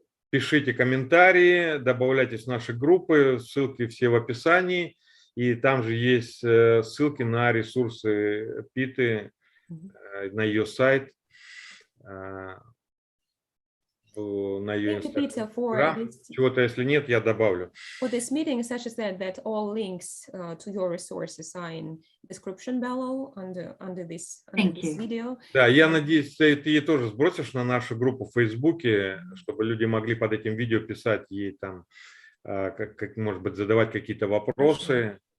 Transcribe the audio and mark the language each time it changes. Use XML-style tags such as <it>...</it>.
<ru>Пишите комментарии, добавляйтесь в наши группы, ссылки все в описании. И там же есть ссылки на ресурсы Питы, на ее сайт, на ее Инстаграм. Чего-то, если нет, я добавлю.</ru> <en>For this meeting, Sasha said that all links to your resources are in description below under this video.</en> <ru>Да, я надеюсь, ты ей тоже сбросишь на нашу группу в Фейсбуке, чтобы люди могли под этим видео писать ей там, как может быть, задавать какие-то вопросы.</ru>